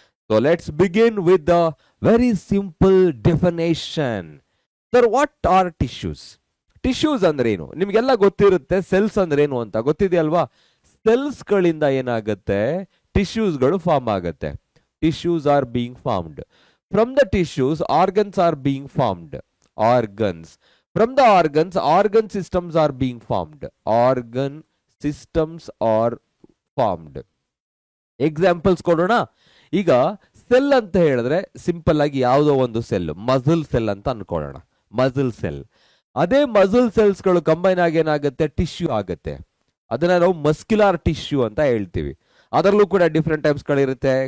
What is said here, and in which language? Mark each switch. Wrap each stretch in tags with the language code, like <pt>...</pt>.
<en>So let's begin with the very simple definition.</en> <kn>Sir</kn> <en>What are tissues?</en> <kn>Tissues ಅಂದ್ರೆ ಏನು ನಿಮ್ಗೆಲ್ಲ ಗೊತ್ತಿರುತ್ತೆ. Cells ಅಂದ್ರೆ ಏನು ಅಂತ ಗೊತ್ತಿದೆಯಲ್ವಾ? ಸೆಲ್ಸ್ ಗಳಿಂದ ಏನಾಗುತ್ತೆ, ಟಿಶ್ಯೂಸ್ಗಳು ಫಾರ್ಮ್ ಆಗುತ್ತೆ.</kn> <en>Tissues are being formed. From the tissues, organs are being formed. Organs. From the organs, organ systems are being formed. Organ systems are formed.</en> <kn>Examples ಕೊಡೋಣ. ಈಗ ಸೆಲ್ ಅಂತ ಹೇಳಿದ್ರೆ ಸಿಂಪಲ್ ಆಗಿ ಯಾವುದೋ ಒಂದು ಸೆಲ್, ಮಸಲ್ ಸೆಲ್ ಅಂತ ಅನ್ಕೊಳ್ಳೋಣ. Muscle cell. ಅದೇ muscle ಸೆಲ್ಸ್ಗಳು combine ಆಗಿ ಏನಾಗುತ್ತೆ, ಟಿಶ್ಯೂ ಆಗುತ್ತೆ. ಅದನ್ನ ನಾವು ಮಸ್ಕ್ಯುಲಾರ್ ಟಿಶ್ಯೂ ಅಂತ ಹೇಳ್ತೀವಿ. ಅದರಲ್ಲೂ ಕೂಡ ಡಿಫ್ರೆಂಟ್ ಟೈಪ್ಸ್ ಗಳಿರುತ್ತೆ.</kn>